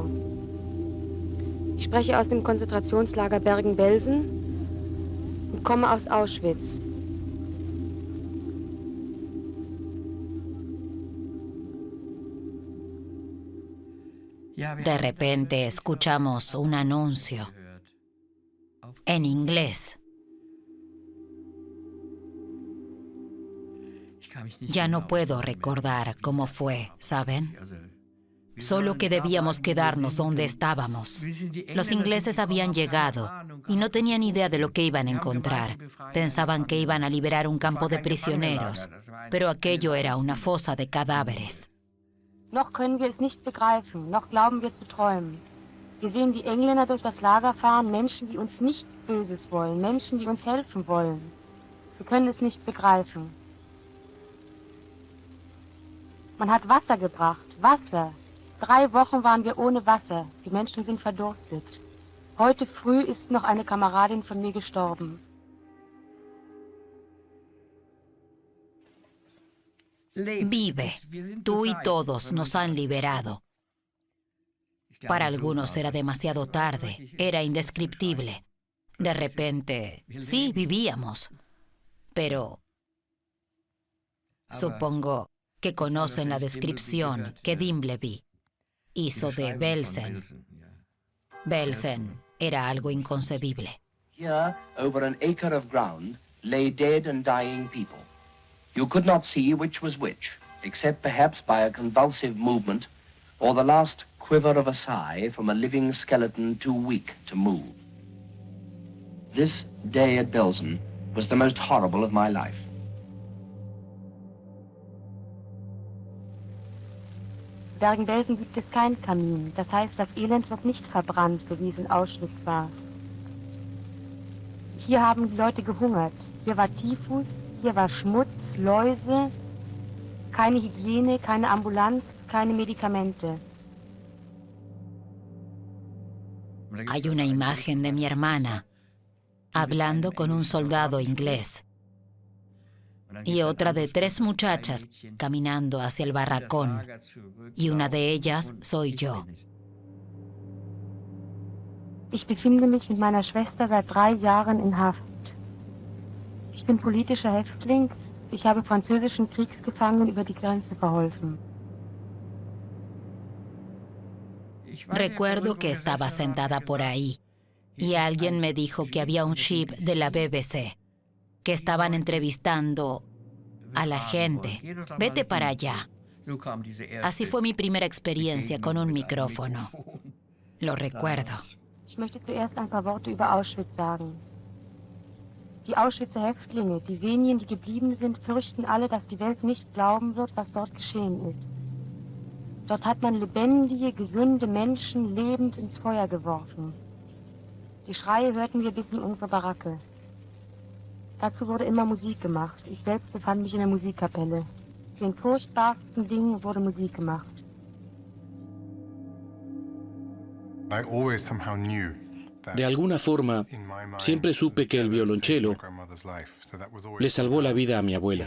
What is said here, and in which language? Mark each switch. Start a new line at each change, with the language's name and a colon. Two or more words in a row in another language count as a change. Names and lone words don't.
German: Ich spreche aus dem Konzentrationslager Bergen-Belsen und komme aus Auschwitz.
Spanish: De repente escuchamos un anuncio en inglés. Ya no puedo recordar cómo fue, ¿saben? Solo que debíamos quedarnos donde estábamos. Los ingleses habían llegado y no tenían idea de lo que iban a encontrar. Pensaban que iban a liberar un campo de prisioneros, pero aquello era una fosa de cadáveres.
German: Noch können wir es nicht begreifen, noch glauben wir zu träumen. Wir sehen die Engländer durch das Lager fahren, Menschen, die uns nichts Böses wollen, Menschen, die uns helfen wollen. Wir können es nicht begreifen. Man hat Wasser gebracht, Wasser. 3 Wochen waren wir ohne Wasser. Die Menschen sind verdurstet. Heute früh ist noch eine Kameradin von mir gestorben.
Spanish: Vive, tú y todos nos han liberado. Para algunos era demasiado tarde, era indescriptible. De repente, sí, vivíamos, pero supongo que conocen la descripción que Dimbleby hizo de Belsen. Belsen era algo inconcebible.
English: Here, over an acre of ground, lay dead and dying people. You could not see which was which, except perhaps by a convulsive movement or the last quiver of a sigh from a living skeleton too weak to move. This day at Belsen was the most horrible of my life.
German: Bergen-Belsen gibt es keinen Kamin. Das heißt, das Elend wird nicht verbrannt, so wie es in Auschwitz war. Hier haben die Leute gehungert. Hier war Typhus, hier war Schmutz, Läuse, keine Hygiene, keine Ambulanz, keine Medikamente.
Spanish: Hay una imagen de mi hermana hablando con un soldado inglés y otra de 3 muchachas caminando hacia el barracón, y una de ellas soy yo.
German: Ich befinde mich mit meiner Schwester seit 3 Jahren in Haft. Ich bin politischer Häftling. Ich habe französischen Kriegsgefangenen über die Grenze verholfen.
Spanish: Recuerdo que estaba sentada por ahí y alguien me dijo que había un ship de la BBC, que estaban entrevistando a la gente. Vete para allá. Así fue mi primera experiencia con un micrófono. Lo recuerdo.
German: Ich möchte zuerst ein paar Worte über Auschwitz sagen. Die Auschwitzer Häftlinge, die wenigen, die geblieben sind, fürchten alle, dass die Welt nicht glauben wird, was dort geschehen ist. Dort hat man lebendige, gesunde Menschen lebend ins Feuer geworfen. Die Schreie hörten wir bis in unsere Baracke. Dazu wurde immer Musik gemacht. Ich selbst befand mich in der Musikkapelle. Für den furchtbarsten Dingen wurde Musik gemacht.
Spanish: De alguna forma, siempre supe que el violonchelo le salvó la vida a mi abuela.